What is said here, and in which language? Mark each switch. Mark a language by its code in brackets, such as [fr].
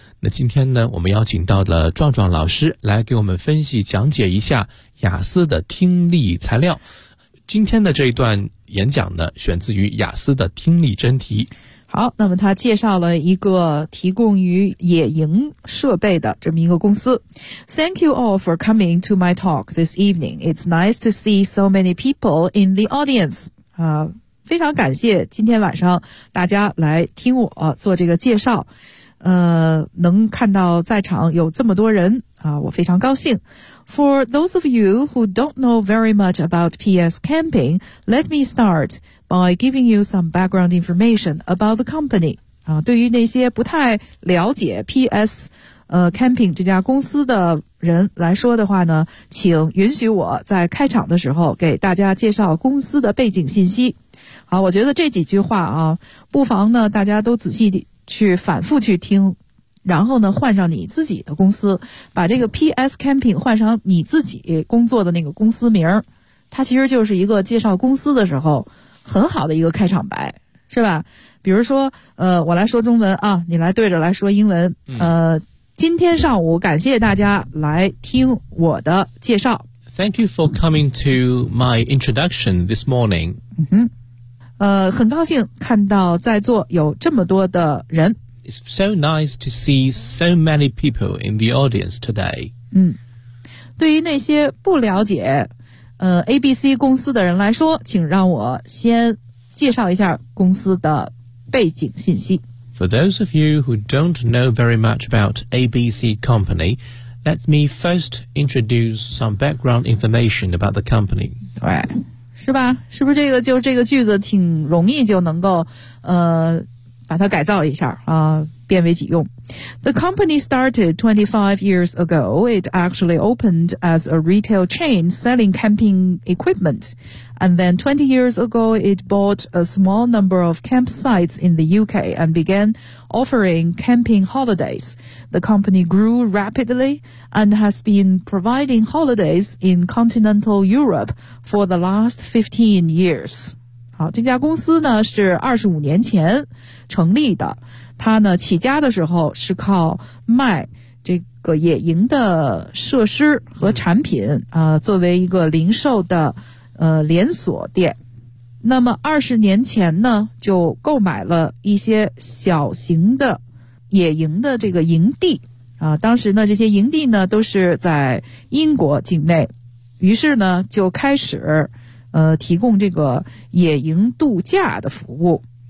[zh] 那今天呢，我们邀请到的壮壮老师来给我们分析讲解一下雅思的听力材料。今天的这一段演讲呢，选自于雅思的听力真题。好，那么他介绍了一个提供于野营设备的这么一个公司。 [en] Thank you all for coming to my talk this evening. It's nice to see so many people in the audience. [zh] 非常感谢今天晚上大家来听我做这个介绍。能看到在场有这么多人我非常高兴。 [en] For those of you who don't know very much about PS Camping, let me start by giving you some background information about the company. [zh] 对于那些不太了解 PS Camping 这家公司的人来说的话呢，请允许我在开场的时候给大家介绍公司的背景信息。好，我觉得这几句话不妨呢大家都仔细去反复去听，然后呢换上你自己的公司，把这个 PS Camping 换上你自己工作的那个公司名，它其实就是一个介绍公司的时候很好的一个开场白，是吧？比如说我来说中文啊，你来对着来说英文。今天上午感谢大家来听我的介绍。 [en] Thank you for coming to my introduction this morning. [zh] 很高兴看到在座有这么多的人。 [en] It's so nice to see so many people in the audience today. [zh] 对于那些不了解ABC 公司的人来说，请让我先介绍一下公司的背景信息。 [en] For those of you who don't know very much about ABC Company, let me first introduce some background information about the company. [zh] 对，是吧？是不是这个句子挺容易就能够把它改造一下变为己用。 [en] The company started 25 years ago. It actually opened as a retail chain selling camping equipment. And then 20 years ago, it bought a small number of campsites in the UK and began offering camping holidays. The company grew rapidly and has been providing holidays in continental Europe for the last 15 years. [zh] 好，这家公司呢是25年前成立的。他呢起家的时候是靠卖这个野营的设施和产品作为一个零售的连锁店。那么20年前呢就购买了一些小型的野营的这个营地当时呢这些营地呢都是在英国境内，于是呢就开始提供这个野营度假的服务。